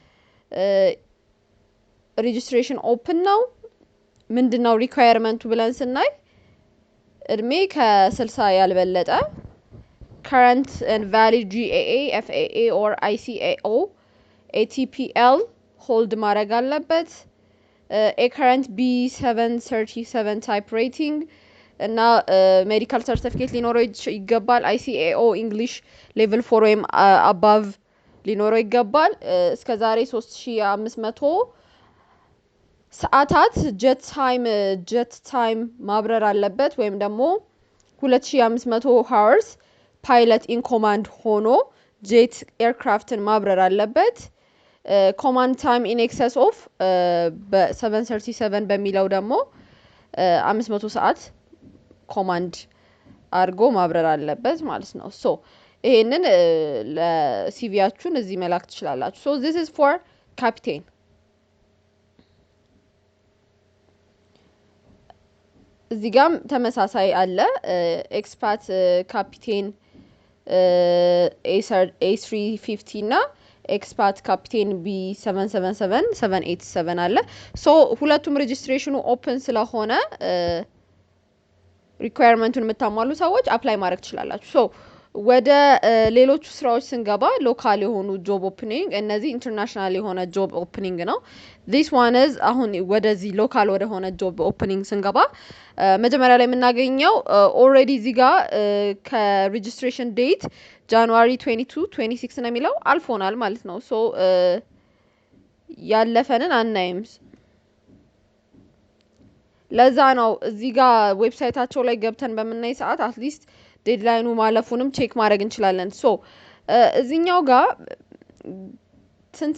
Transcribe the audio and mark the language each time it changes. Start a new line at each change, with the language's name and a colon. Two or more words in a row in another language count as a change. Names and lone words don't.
English: registration open
Amharic: ነው ምንድነው ሪኳየርመንቱ ብለን ስናይ እድሜ ከ60 ያልበለጠ
English: current and valid GAA FAA or ICAO ATPL hold
Amharic: ማድረግ አለበት
English: a current B737 type rating እና medical certificate
Amharic: ሊኖረው ይገባል
English: ICAO English level 4 ወይም above
Amharic: ሊኖረው ይገባል እስከ ዛሬ
English: 3500
Amharic: ሰዓታት
English: jet time
Amharic: ማብረር አለበት ወይም ደግሞ 2500
English: hours pilot in command
Amharic: ሆኖ
English: jet aircraftን
Amharic: ማብረር አለበት
English: command time in excess of
Amharic: በ737 በሚለው ደግሞ 500 ሰዓት command አርጎ ማብረር አለበት ማለት ነው so ይሄንን ለሲቪያችሁን እዚህ መላክ ትችላላችሁ
English: so this is for captain
Amharic: እዚህ ጋም ተመሳሳይ አለ
English: expat captain
Amharic: A350 እና
English: expat captain
Amharic: B777 787 አለ so ሁለቱም ሬጅስትሬሽኑ ኦፕን ስለሆነ ሪኳየርመንቱን የምታሟሉ ሰዎች አፕላይ ማድረግ ትችላላችሁ so ወደ ሌሎቹ ስራዎች ስንገባ ሎካል የሆኑ
English: job opening
Amharic: እነዚህ ኢንተርናሽናል የሆነ
English: job opening
Amharic: ነው
English: this one is
Amharic: አሁን ወደዚህ ሎካል ወደ ሆነ
English: job opening
Amharic: ስንገባ መጀመሪያ ላይ የምናገኘው ኦሬዲ እዚህ ጋር ከሬጅስትሬሽን ዴት ጃንዋሪ 22 26 ነው የሚለው አልፎናል ማለት ነው so ያለፈንን አናይም ለዛ ነው እዚህ ጋር ዌብሳይታቸው ላይ ገብተን በመናይ ሰዓት አትሊስት ዴድላይኑ ማለፉንም ቼክ ማድረግ እንችላለን so እዚህኛው ጋር ስንት